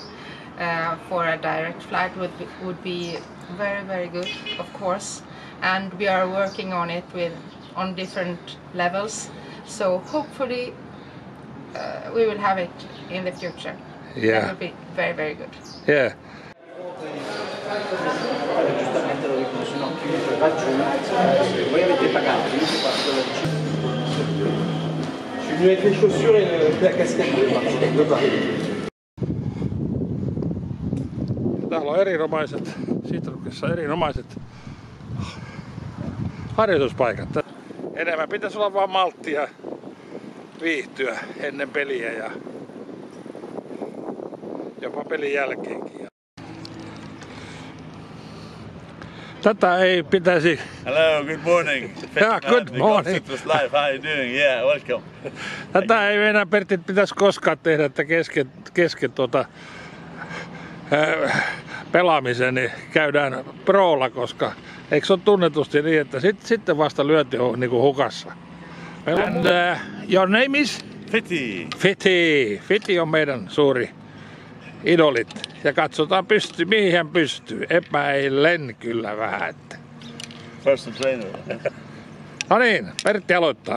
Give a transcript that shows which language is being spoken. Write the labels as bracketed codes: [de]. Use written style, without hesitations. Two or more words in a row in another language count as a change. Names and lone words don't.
[en] For a direct flight would be very, very good, of course. And we are working on it on different levels. So hopefully we will have it in the future. Yeah. That will be very, very good. Yeah. [fr] Je suis venu avec les chaussures et la casquette de Paris. [fi] Täällä on erinomaiset harjoituspaikat. Enemmän pitäisi olla vaan malttia viihtyä ennen peliä ja jopa pelin jälkeenkin. Tätä ei pitäisi... [en] Hello, good morning. Yeah, good morning. Live. How are you doing? Yeah, welcome. [fi] Tätä ei enää Pertti pitäisi koskaan tehdä, että kesken pelaamisen niin käydään proolla, koska eikö se ole tunnetusti niin, että sitten vasta lyönti on niin kuin hukassa. [en] And your name is? [fi] Fiti on meidän suuri idolit. Ja katsotaan mihin hän pystyy. Epäilen kyllä vähän. Että. [en] Personal trainer. [fi] No niin, Pertti aloittaa.